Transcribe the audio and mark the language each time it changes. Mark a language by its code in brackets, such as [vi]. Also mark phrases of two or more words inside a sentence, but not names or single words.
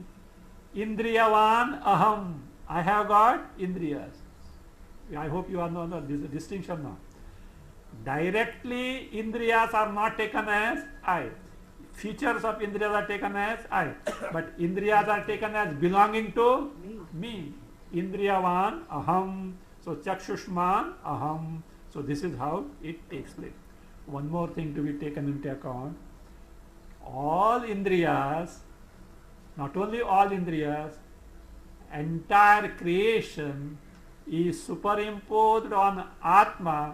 [sa] Indriyavan aham. [en] I have got indriyas. I hope you are know this distinction now. Directly indriyas are not taken as I. Features of indriyas are taken as I. But indriyas are taken as belonging to me. [sa] Indriyavan aham. So Chakshushman aham. [en] So this is how it takes place. One more thing to be taken into account. All indriyas, not only all indriyas, entire creation is superimposed on Atma.